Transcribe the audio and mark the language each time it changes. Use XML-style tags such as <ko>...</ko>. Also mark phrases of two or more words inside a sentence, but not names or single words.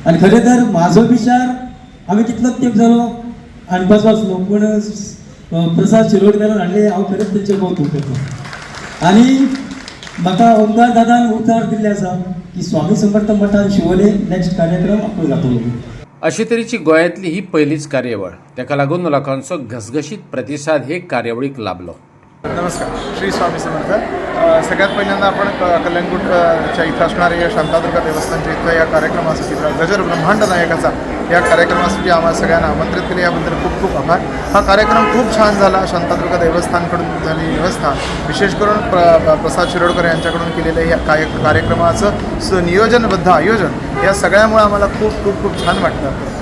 <kok>आणि खरें तर म्हाजो विचार आमी कितलोच तेंप जालो हाडपाचो आसलो, पूण प्रसाद शिरोडकरान हाडले हांव खरेंच तेंचे कौतुक करता। आणि म्हाका ओंकार दादान उतर दिल्ले आसा की स्वामी समर्थ मठान शिवोले नेक्स्ट कार्यक्रम आपूण जातलो। अशे तरेची गोंयांतली ही पहिलीच कार्यवळ, तेका लागून लोकांचो घसघशीत प्रतिसाद हे कार्यवळीक लाभलो।</kok> <mr>नमस्कार, श्री स्वामी समर्थ। सगळ्यात पहिल्यांदा आपण कळंगूटच्या इथं असणाऱ्या या शांतादुर्गा देवस्थानच्या इथं या कार्यक्रमासाठी गजर ब्रह्मांड नायकाचा या कार्यक्रमासाठी आम्हाला सगळ्यांना आमंत्रित केले, याबद्दल खूप खूप आभार। हा कार्यक्रम खूप छान झाला। शांतादुर्गा देवस्थानकडून झालेली व्यवस्था, विशेष करून प्रसाद शिरोडकर यांच्याकडून केलेलं या कार्यक्रमाचं नियोजनबद्ध आयोजन या सगळ्यामुळे आम्हाला खूप छान वाटतं।</mr>